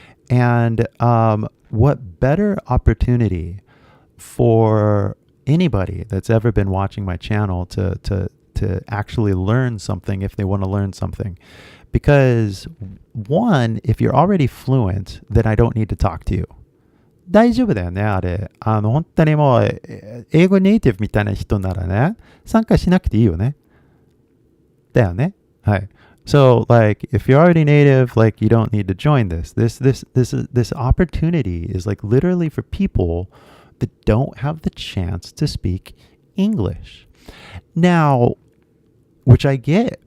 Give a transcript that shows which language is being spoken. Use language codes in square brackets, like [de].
[en] And what better opportunity for anybody that's ever been watching my channel to actually learn something if they want to learn something. Because one, if you're already fluent, then I don't need to talk to you. [ja] 大丈夫だよね、あれ。本当にもう、英語ネイティブみたいな人ならね、参加しなくていいよね。だよね。はい。 [en] So, like, if you're already native, like, you don't need to join this. This opportunity is like literally for people that don't have the chance to speak English. Now, which I get